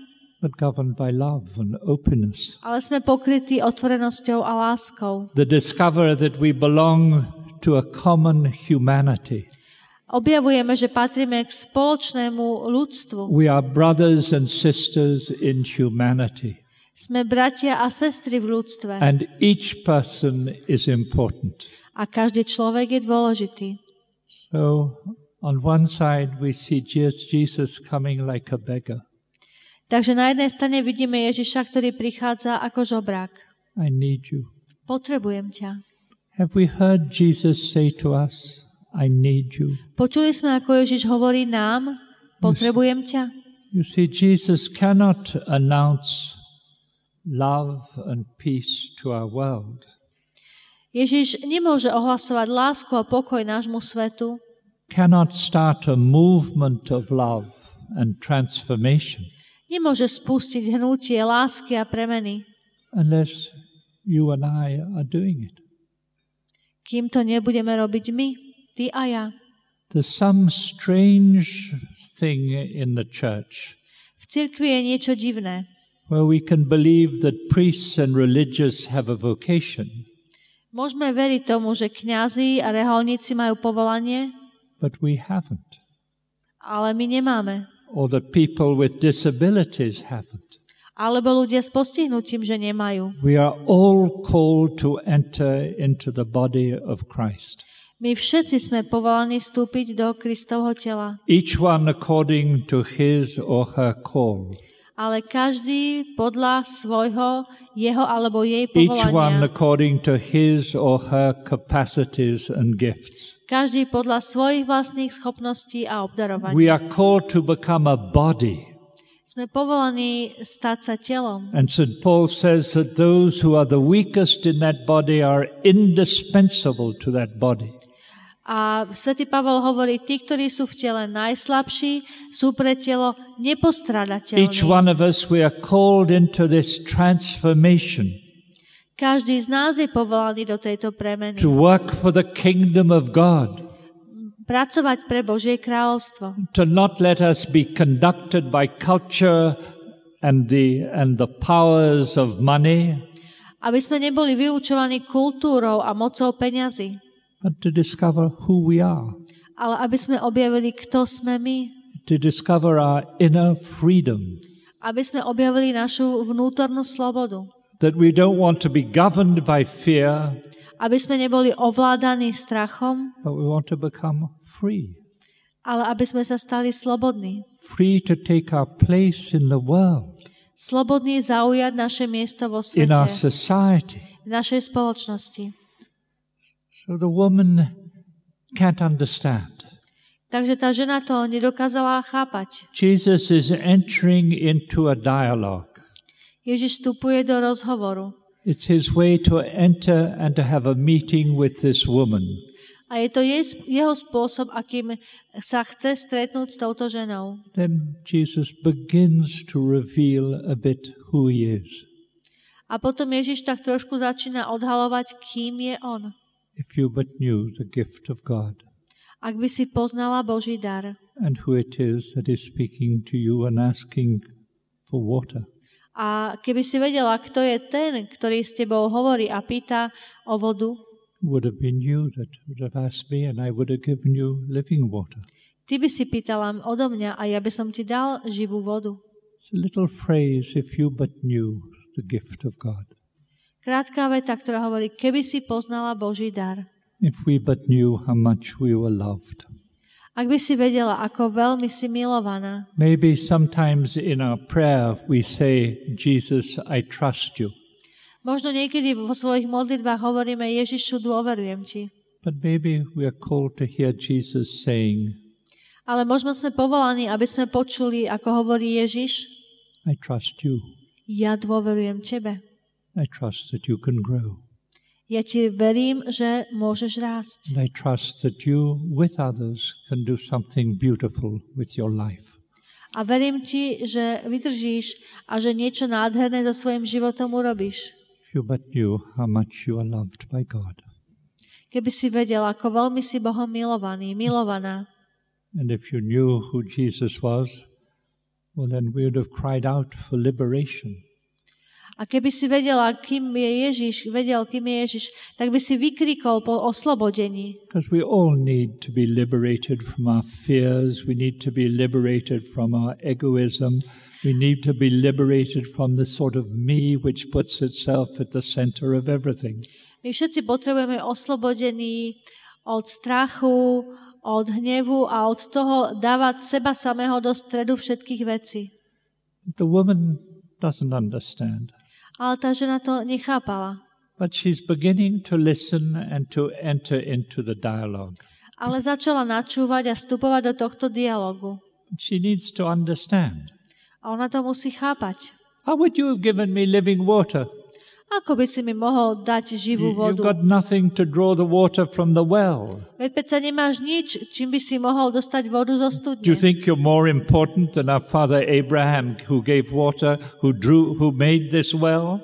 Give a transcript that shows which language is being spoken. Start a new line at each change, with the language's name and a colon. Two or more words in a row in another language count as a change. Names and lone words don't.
English: but governed by love and openness.
Slovak: ale sme pokrytí otvorenosťou a láskou.
English: The discover that we belong to a common humanity.
Slovak: Objavujeme, že patríme k spoločnému ľudstvu.
English: We are brothers and sisters in humanity.
Slovak: Sme bratia a sestry v ľudstve.
English: And each person is important.
Slovak: A každý človek je dôležitý.
English: So, on one side we see Jesus coming like a beggar.
Slovak: Takže na jednej strane vidíme Ježiša, ktorý prichádza ako žobrák.
English: I need you.
Slovak: Potrebujem ťa.
English: Have we heard Jesus say to us, I need you?
Slovak: Počuli sme, ako Ježiš hovorí nám, potrebujem ťa.
English: You see, Jesus cannot announce love and peace to our world.
Slovak: Ježiš nemôže ohlasovať lásku a pokoj nášmu svetu.
English: Cannot start a movement of love and transformation.
Slovak: Nemôže spustiť hnutie lásky a premeny.
English: Unless you and I are doing it.
Slovak: Kým to nebudeme robiť my, ty a ja.
English: There's some strange thing in the church
Slovak: V cirkvi je niečo divné.
English: where we can believe that priests and religious have a vocation,
Slovak: Môžeme veriť tomu, že kňazi a reholníci majú povolanie,
English: but we haven't.
Slovak: ale my nemáme.
English: Or that people with disabilities haven't.
Slovak: Alebo ľudia s postihnutím, že nemajú.
English: We are all called to enter into the body of Christ.
Slovak: My všetci sme povolaní vstúpiť do Kristovho tela.
English: Each one according to his or her call.
Slovak: Ale každý podľa svojho, jeho alebo jej
English: Each one
Slovak: povolania.
English: according to his or her capacities and gifts.
Slovak: Každý podľa svojich vlastných schopností a obdarovania.
English: We are called to become a body.
Slovak: Sme povolaní stať sa telom.
English: And St. Paul says that those who are the weakest in that body are indispensable to that body.
Slovak: A svätý Pavol hovorí, tí, ktorí sú v tele najslabší, sú pre telo nepostradateľní.
English: Each one of us, we are called into this transformation
Slovak: Každý z nás je povolaný do tejto premeny.
English: to work for the kingdom of God.
Slovak: Pracovať pre Božie kráľovstvo.
English: To not let us be conducted by culture and the powers of money,
Slovak: Aby sme neboli vyučovaní kultúrou a mocou peňazí,
English: but to discover who we are,
Slovak: ale aby sme objavili, kto sme my.
English: to discover our inner freedom,
Slovak: Aby sme objavili našu vnútornú slobodu.
English: that we don't want to be governed by fear,
Slovak: Aby sme neboli ovládaní strachom,
English: but we want to become free,
Slovak: ale aby sme sa stali slobodní.
English: free to take our place in the world,
Slovak: Slobodní zaujať naše miesto vo
English: in our
Slovak: svete,
English: society.
Slovak: v našej spoločnosti.
English: So the woman can't understand.
Slovak: Takže tá žena to nedokázala chápať.
English: Jesus is entering into a dialogue.
Slovak: Ježiš vstupuje do rozhovoru.
English: It's his way to enter and to have a meeting with this woman.
Slovak: A je to jeho spôsob, akým sa chce stretnúť s touto ženou.
English: Then Jesus begins to reveal a bit who he is.
Slovak: A potom Ježiš tak trošku začína odhalovať, kým je on.
English: If you but knew the gift of God
Slovak: Ak by si poznala Boží dar
English: and who it is that is speaking to you and asking for water.
Slovak: a keby si vedela, kto je ten, ktorý s tebou hovorí a pýta o vodu,
English: Would have been you that would have asked me and I would have given you living water.
Slovak: ty by si pýtala odo mňa a ja by som ti dal živú vodu.
English: It's a little phrase, if you but knew the gift of God.
Slovak: Krátka veta, ktorá hovorí, keby si poznala Boží dar.
English: If we but knew how much we were loved.
Slovak: Ak by si vedela, ako veľmi si milovaná.
English: Maybe sometimes in our prayer we say, Jesus, I trust you.
Slovak: Možno niekedy vo svojich modlitbách hovoríme, Ježišu, dôverujem ti.
English: But maybe we are called to hear Jesus saying,
Slovak: Ale možno sme povolaní, aby sme počuli, ako hovorí Ježiš,
English: I trust you.
Slovak: ja dôverujem tebe.
English: I trust that you can grow.
Slovak: Ja ti verím, že môžeš rásť.
English: And I trust that you, with others, can do something beautiful with your life.
Slovak: A verím ti, že vydržíš a že niečo nádherné so svojím životom urobíš.
English: If you but knew how much you are loved by God.
Slovak: Keby si vedela, ako veľmi si Bohom milovaný, milovaná.
English: And if you knew who Jesus was, well, then we would have cried out for liberation.
Slovak: A keby si vedela, kým je Ježiš, tak by si vykrikol po oslobodení.
English: Because we all need to be liberated from our fears. We need to be liberated from our egoism. We need to be liberated from the sort of me which puts itself at the center of everything.
Slovak: My všetci potrebujeme oslobodení od strachu, od hnevu a od toho dávať seba samého do stredu všetkých vecí.
English: The woman doesn't understand.
Slovak: Ale tá žena to nechápala.
English: But she's beginning to listen and to enter into the dialogue.
Slovak: Ale začala načúvať a vstupovať do tohto dialogu.
English: She needs to understand.
Slovak: A ona to musí chápať.
English: How would you have given me living water?
Slovak: Ako by si mi mohol dať živú
English: You've
Slovak: vodu?
English: got nothing to draw the water from the well.
Slovak: Veď predsa nemáš nič, čím by si mohol dostať vodu zo
English: Do you
Slovak: studne.
English: think you're more important than our father Abraham, who gave water, who made this well?